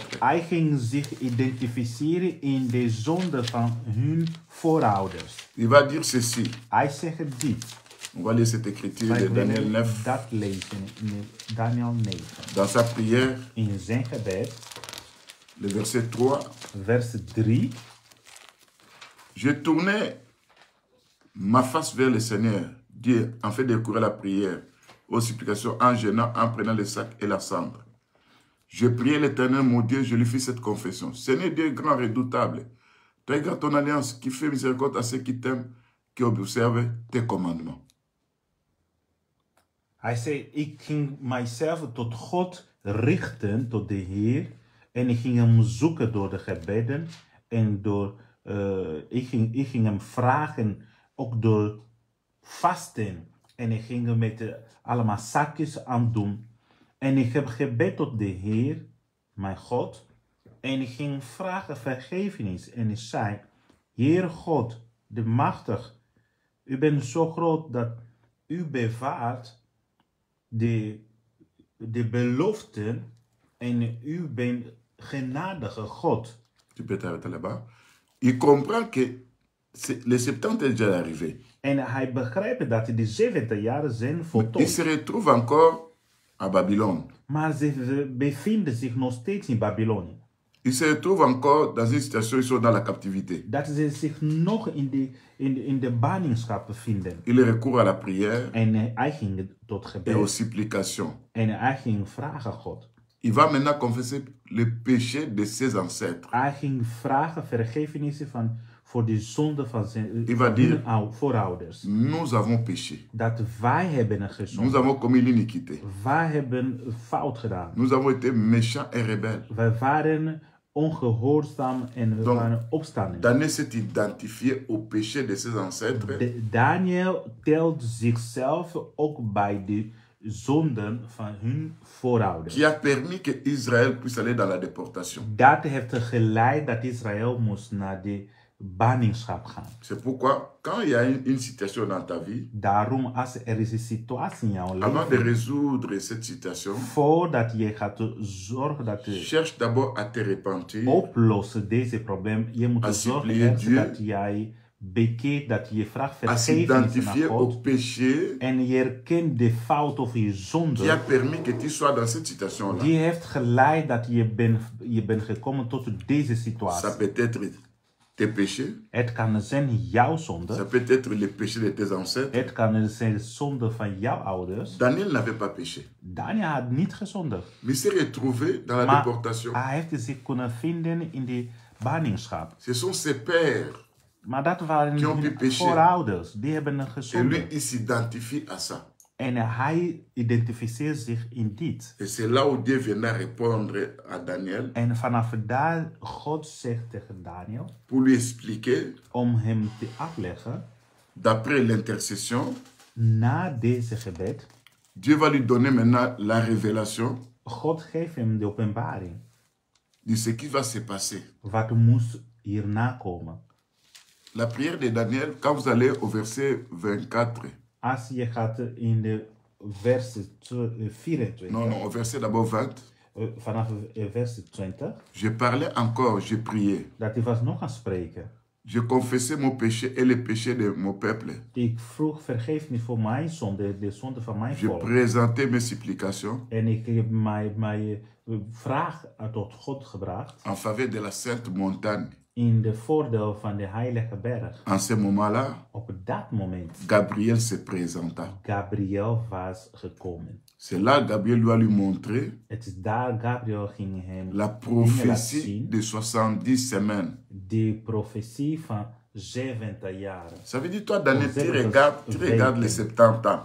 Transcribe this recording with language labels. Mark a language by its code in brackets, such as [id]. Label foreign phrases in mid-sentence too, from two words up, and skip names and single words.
[nl] Hij ging zich identificeren in de zonde van hun voorouders. [fr] Il va dire ceci. [nl] Hij zegt dit. [fr] On va lire cette écriture [nl] Wij [fr] de Daniel [nl] willen [fr] 9. [nl] dat lezen in Daniel 9. [fr] Dans sa prière, [nl] In zijn gebed, [fr] le verset 3. [nl] vers 3. [fr] Je tournais ma face vers le Seigneur, Dieu, en fait découvrir la prière, aux supplications, en jeûnant, en prenant le sac et la cendre. Je priais l'Éternel, mon Dieu, je lui fis cette confession. Seigneur Dieu grand, redoutable, tu gardes ton alliance, qui fait miséricorde à ceux qui t'aiment, qui observent tes commandements. [nl] Hij zei, ik ging mijzelf tot God richten, tot de Heer. En ik ging hem zoeken door de gebeden. En ik ging hem vragen, ook door vasten. En ik ging hem met allemaal zakjes aan doen. En ik heb gebed tot de Heer, mijn God. En ik ging vragen vergevenis. En ik zei, Heer God, de machtig. U bent zo groot dat u bewaart de beloften en u bent genadige God. [fr] Tu peux t'arrêter là-bas. Il comprend que le 70 est déjà arrivé. [nl] En hij begrijpt dat de 70 jaar zijn [fr] Il [nl] voltooid. [fr] se retrouve encore à Babylone. [nl] Maar ze bevinden zich nog steeds in Babylonië. [fr] Il se retrouve encore dans une situation où ils sont dans la captivité. [nl] Dat ze zich nog in de ballingschap bevinden. [fr] Il recourt à la prière [nl] En hij ging tot [fr] et aux [nl] gebed. [fr] supplications. [nl] En hij ging vragen God. [fr] Il va maintenant confesser le péché de ses ancêtres. [nl] Hij ging vragen vergevenis voor de zonde van zijn [fr] Il va dire, [nl] voorouders. [fr] nous avons péché. [nl] Dat wij hebben [fr] Nous [nl] gezondigd. [fr] avons commis l'iniquité. [nl] Wij hebben fout gedaan. [fr] Nous avons été méchants et rebelles. [nl] Wij waren ongehoorzaam en we [fr] Donc, [nl] waren opstanding. [fr] Daniel s'est identifié au péché de ses ancêtres. [nl] Daniel telt zichzelf ook bij de zonden van hun voorouders. [fr] Qui a permis que Israël puisse aller dans la déportation. [nl] Dat heeft geleid dat Israël moest naar de ballingschap gaan. [fr] C'est pourquoi, quand il y a une situation dans ta vie, [nl] Daarom, als er is een situatie in jouw [fr] avant de [nl] leven, [fr] résoudre cette situation, [nl] voordat je gaat zorgen dat je [fr] cherche d'abord à te repentir, [nl] oplossen deze probleem, je moet [fr] à [nl] zorgen [fr] supplier [nl] eerst [fr] Dieu, [nl] dat jij bekeert, dat je vraagt [fr] à [nl] vergevenis naar [fr] s'identifier au [nl] God. [fr] péché [nl] En je erkent de fout of je [fr] qui a [nl] zonde. [fr] permis que tu sois dans cette situation-là. [nl] Die heeft geleid dat je bent gekomen tot deze [fr] Ça [nl] situatie. [fr] peut être tes péchés, [nl] Het kan zijn jouw [fr] ça [nl] zonde. [fr] peut être les péchés de tes ancêtres. [nl] Het kan zijn de zonde van jouw ouders. [fr] Daniel n'avait pas péché, [nl] Daniel had niet gezondigd. [fr] mais il s'est retrouvé dans la [nl] Maar [fr] déportation. [nl] hij heeft zich kunnen vinden in de ballingschap. [fr] Ce sont ses pères [nl] Maar dat waren [fr] Die ont pu [nl] hun [fr] péché. [nl] voorouders. Die hebben [fr] et lui, [nl] gezondigd. [fr] il s'identifie à ça. [nl] En hij identificeert zich in dit. [fr] Et c'est là où Dieu viendra répondre à Daniel [nl] En vanaf daar God zegt tegen Daniel [fr] pour lui expliquer, [nl] om hem te uitleggen, [fr] d'après l'intercession, [nl] na deze gebed, [fr] Dieu va lui donner maintenant la révélation [nl] God geeft hem de openbaring. [fr] de ce qui va se passer. [nl] Wat moest hierna komen. [fr] La prière de Daniel, quand vous allez au verset 24, [nl] Als je gaat in de vers 24, [fr] non, au verset d'abord 20, [nl] vanaf vers 20, [fr] je parlais encore, je priais. [nl] dat hij was nog aan spreken. [fr] Je confessais mon péché et le péché de mon peuple. [nl] Ik vroeg vergeefnis voor mijn zonde, de zonde van mijn [fr] Je [nl] volk. [fr] présentais mes supplications [nl] En ik heb mijn vraag tot God gebracht [fr] en faveur de la sainte montagne. [nl] in de voordeel van de heilige berg. [fr] En ce moment-là, [nl] Op dat moment, [fr] Gabriel se présenta. [nl] Gabriel was gekomen. [fr] C'est là Gabriel doit lui montrer [nl] Het is daar Gabriel ging hem [fr] la [nl] dingen laten [fr] prophétie [nl] zien. [fr] de 70 semaines. [nl] De profetie van 70 jaren. [fr] Ça veut dire, toi, Daniel, tu regardes les 70 ans.